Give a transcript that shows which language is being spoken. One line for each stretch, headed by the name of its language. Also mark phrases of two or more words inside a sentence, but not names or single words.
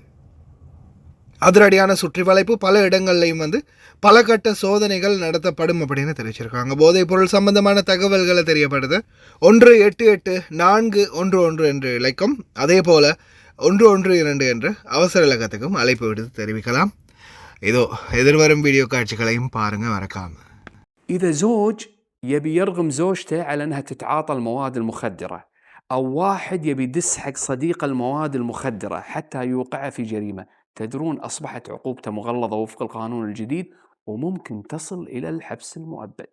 Tamil: அதிரடியான சுற்றி வளைப்பு பல இடங்கள்லையும் வந்து பல கட்ட சோதனைகள் நடத்தப்படும் அப்படின்னு தெரிவிச்சிருக்காங்க. போதைப் பொருள் சம்பந்தமான தகவல்களை தெரியப்படுது 188-411 என்று இலக்கம், அதே போல் 112 என்ற அவசர இலக்கத்துக்கும் அழைப்பு விடுத்து தெரிவிக்கலாம். இதோ எதிர்வரும் வீடியோ காட்சிகளையும் பாருங்க மறக்காம.
Arabic: إذا زوج يبي يرغم زوجته على أنها تتعاطى المواد المخدرة، أو واحد يبي يدس حق صديق المواد المخدرة حتى يوقعه في جريمة، تدرون أصبحت عقوبته مغلظة وفق القانون الجديد وممكن تصل إلى الحبس المؤبد.